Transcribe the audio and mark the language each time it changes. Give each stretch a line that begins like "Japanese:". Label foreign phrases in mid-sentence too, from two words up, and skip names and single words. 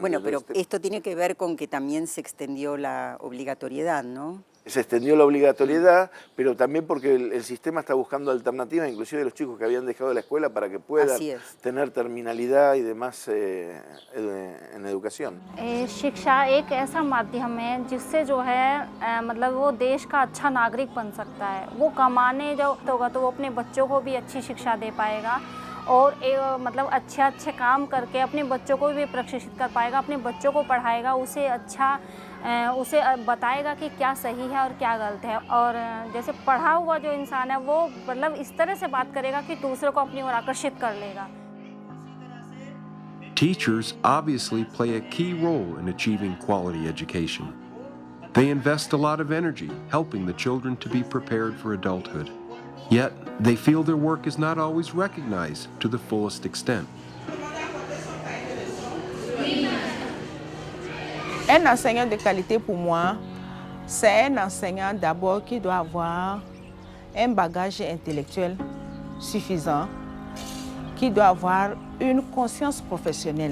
Spanish: Bueno, pero esto tiene que ver con que también se extendió la obligatoriedad, ¿no? Se extendió la obligatoriedad, pero también porque el sistema está buscando alternativas, inclusive de los chicos que habían dejado la escuela, para que puedan tener terminalidad y demás en educación.
Hindi: शिक्षा एक ऐसा माध्यम है जिससे जो है मतलब वो देश का अच्छा नागरिक बन सकता है। वो कमाने जब होगा तो वो अपने बच्चों को भी अच्छी शिक्षा दे पाएगा और मतलब अच्छे काम करके अपने बच्चों को भी प्रशिक्षित कर पाएगा, अपने बच्चों को पढ़ाएगा, उसे बताएगा कि क्या सही है और क्या गलत है। और जैसे पढ़ा हुआ जो इंसान है वो मतलब इस तरह से बात करेगा कि दूसरों को अपनी ओर आकर्षित कर लेगा।
English: Teachers obviously play a key role in achieving quality education. They invest a lot of energy helping the children to be prepared for adulthood. Yet, they feel their work is not always recognized to the fullest extent.
French: Un enseignant de qualité pour moi, c'est un enseignant d'abord qui doit avoir un bagage intellectuel suffisant, qui doit avoir une conscience professionnelle.